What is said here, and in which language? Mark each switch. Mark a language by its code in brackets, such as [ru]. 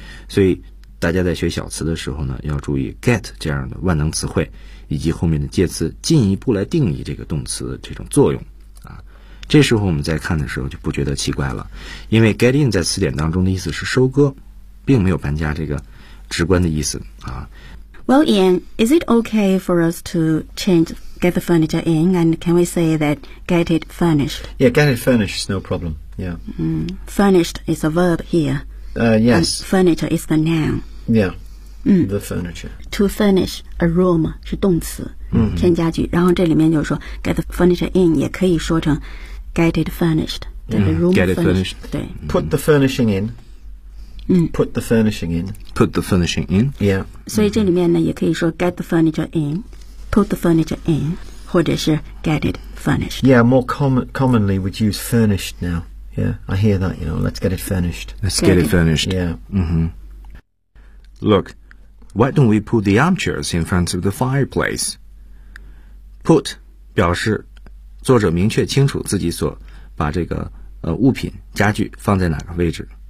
[zh] 所以大家在学小词的时候呢，要注意 get 这样的万能词汇以及后面的介词进一步来定义这个动词这种作用啊。这时候我们在看的时候就不觉得奇怪了，因为 get in 在词典当中的意思是收割，并没有搬家这个直观的意思啊。 [en] Well, Ian, is it okay for us to change get the furniture in, and can we say that get it furnished? Yeah, get it furnished is no problem. Yeah. Furnished is a verb here. Yes. And furniture is the noun. Yeah. The furniture. To furnish a room [zh] 是动词，添加具。然后这里面就是说 [en] get the furniture in [zh] 也可以说成 [en] get it furnished， [zh] 对 room [en] get it furnished， [zh] 对 [en] put the furnishing in。 Put the furnishing in。 Put the furnishing in。 Yeah。 [zh] 所以这里面呢，也可以说 [en] get the furniture in， put the furniture in， [zh] 或者是 [en] get it furnished。 Yeah， more commonly we'd use furnished now。 Yeah， I hear that， you know， let's get it furnished。 Let's get it furnished。 Yeah。 Look, why don't we put the armchairs in front of the fireplace? [zh] Put 表示作者明确清楚自己所把这个物品家具放在哪个位置。